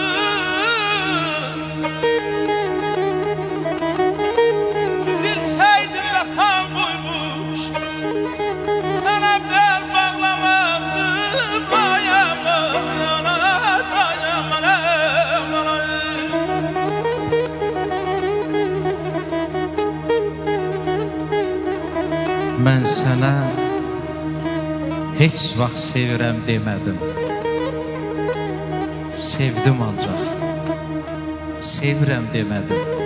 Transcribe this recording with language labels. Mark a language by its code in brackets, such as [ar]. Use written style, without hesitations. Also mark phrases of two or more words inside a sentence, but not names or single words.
[tr] Bilseydim vefam buymuş, sana bel bağlamazdım. Ay aman, ay aman, aman. [az] Mən sənə heç vaxt sevirəm demədim. Sevdim ancaq, sevirəm demədim.